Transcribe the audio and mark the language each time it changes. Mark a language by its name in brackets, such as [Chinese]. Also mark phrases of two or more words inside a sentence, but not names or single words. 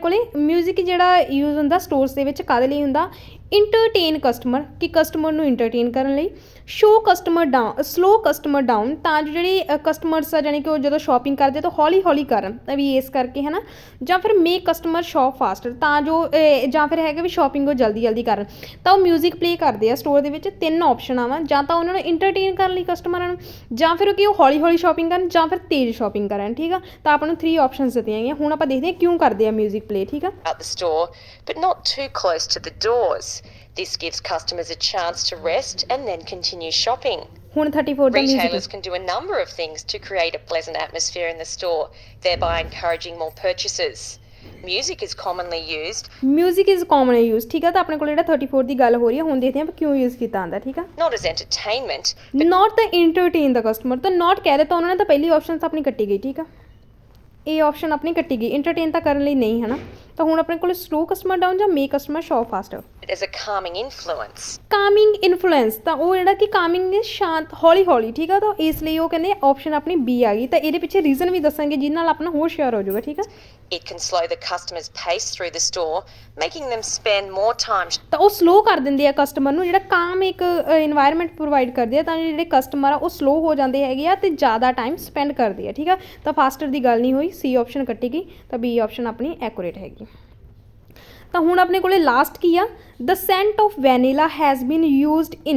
[Punjabi] ਮਿਊਜ਼ਿਕ ਜਿਹੜਾ ਯੂਜ਼ ਹੁੰਦਾ ਸਟੋਰਸ ਦੇ ਵਿੱਚ ਕਾਹਦੇ ਲਈ ਹੁੰਦਾ? [English] entertain customer [Punjabi] ਕਿ ਕਸਟਮਰ ਨੂੰ ਇੰਟਰਟੇਨ ਕਰਨ ਲਈ, [English] slow customer down slow customer down [Punjabi] ਤਾਂ ਜੋ ਜਿਹੜੇ ਕਸਟਮਰਸ ਆ ਜਾਣੀ ਕਿ ਉਹ ਜਦੋਂ ਸ਼ਾਪਿੰਗ ਕਰਦੇ ਤਾਂ ਹੌਲੀ ਹੌਲੀ ਕਰਨ ਤਾਂ ਵੀ ਇਸ ਕਰਕੇ ਹੈ ਨਾ, ਜਾਂ ਫਿਰ [English] make customer shop faster [Punjabi] ਤਾਂ ਜੋ ਜਾਂ ਫਿਰ ਹੈਗਾ ਵੀ ਸ਼ਾਪਿੰਗ ਉਹ ਜਲਦੀ ਜਲਦੀ ਕਰਨ। ਤਾਂ ਉਹ [English] music play [Punjabi] ਕਰਦੇ ਆ ਸਟੋਰ ਦੇ ਵਿੱਚ। 3 ਆਪਸ਼ਨ ਆਵਾਂ, ਜਾਂ ਤਾਂ ਉਹਨਾਂ ਨੂੰ ਇੰਟਰਟੇਨ ਕਰਨ ਲਈ ਕਸਟਮਰਾਂ ਨੂੰ, ਜਾਂ ਫਿਰ ਕਿ ਉਹ ਹੌਲੀ ਹੌਲੀ ਸ਼ਾਪਿੰਗ ਕਰਨ, ਜਾਂ ਫਿਰ ਤੇਜ਼ ਸ਼ਾਪਿੰਗ ਕਰਨ। ਠੀਕ ਆ, ਤਾਂ ਆਪਾਂ ਨੂੰ 3 ਆਪਸ਼ਨਸ ਦਿੱਤੀਆਂ ਗਈਆਂ। ਹੁਣ ਆਪਾਂ ਦੇਖਦੇ ਹਾਂ ਕਿਉਂ ਕਰਦੇ ਆ [English] music play. [Punjabi] ਠੀਕ ਆ, [English] At the store, but not too close to the doors. This gives customers a chance to rest and then continue shopping. [Punjabi] ਹੁਣ 34 ਦਾ [English] Retailers ਮਿਊਜ਼ਿਕ। can do a number of things to create a pleasant atmosphere in the store, thereby encouraging more purchases. Music is commonly used, music is commonly use. [Punjabi] ਠੀਕ ਆ, ਤਾਂ ਆਪਣੇ ਕੋਲ ਜਿਹੜਾ 34 ਦੀ ਗੱਲ ਹੋ ਰਹੀ ਹੈ। ਹੁਣ ਦੇਖਦੇ ਹਾਂ ਆਪਾਂ ਕਿਉਂ ਯੂਜ਼ ਕੀਤਾ ਆਂਦਾ। ਠੀਕ ਆ, [English] not as entertainment, not the entertain the customer [Punjabi] ਤਾਂ ਨਾਟ ਕਹਿ ਦਿੱਤਾ ਉਹਨਾਂ ਨੇ, ਤਾਂ ਪਹਿਲੀ ਆਪਸ਼ਨ ਆਪਣੀ ਕੱਟੀ ਗਈ। ਠੀਕ ਆ, ਇਹ ਆਪਸ਼ਨ ਆਪਣੀ ਕੱਟੀ ਗਈ, ਇੰਟਰਟੇਨ ਤਾਂ ਕਰਨ ਲਈ ਨਹੀਂ ਹੈ ਨਾ। ਤਾਂ ਹੁਣ ਆਪਣੇ ਕੋਲ [English] slow customer down [Punjabi] ਜਾਂ [English] make customer shop faster. as a calming influence. calming influence [Punjabi] ਤਾਂ ਉਹ ਜਿਹੜਾ ਕਿ ਕਾਮਿੰਗ ਸ਼ਾਂਤ ਹੌਲੀ ਹੌਲੀ। ਠੀਕ ਆ, ਤਾਂ ਇਸ ਲਈ ਉਹ ਕਹਿੰਦੇ ਆਪਸ਼ਨ ਆਪਣੀ ਬੀ ਆ ਗਈ। ਤਾਂ ਇਹਦੇ ਪਿੱਛੇ ਰੀਜ਼ਨ ਵੀ ਦੱਸਾਂਗੇ ਜਿਹਦੇ ਨਾਲ ਆਪਣਾ ਹੋਰ ਸ਼ੇਅਰ ਹੋ ਜਾਊਗਾ। ਠੀਕ ਆ, [English] It can slow the customer's pace through the store, making them spend more time [Punjabi] ਤਾਂ ਉਹ ਸਲੋ ਕਰ ਦਿੰਦੇ ਆ ਕਸਟਮਰ ਨੂੰ, ਜਿਹੜਾ ਕਾਮ ਇੱਕ [English] environment provide [Punjabi] ਕਰਦੇ ਆ ਤਾਂ ਜਿਹੜੇ ਕਸਟਮਰ ਆ ਉਹ ਸਲੋ ਹੋ ਜਾਂਦੇ ਹੈਗੇ ਆ ਤੇ ਜ਼ਿਆਦਾ [English] time spend [Punjabi] ਕਰਦੇ ਆ। ਠੀਕ ਆ, ਤਾਂ ਫਾਸਟਰ ਦੀ ਗੱਲ ਨਹੀਂ ਹੋਈ, ਸੀ ਆਪਸ਼ਨ ਕੱਟੀ ਗਈ, ਤਾਂ ਬੀ ਆਪਸ਼ਨ ਆਪਣੀ ਐਕੂਰੇਟ ਹੈਗੀ। ਤਾਂ ਹੁਣ ਆਪਣੇ ਕੋਲੇ ਲਾਸਟ ਕੀ ਆ, [English] the scent of vanilla has been used in.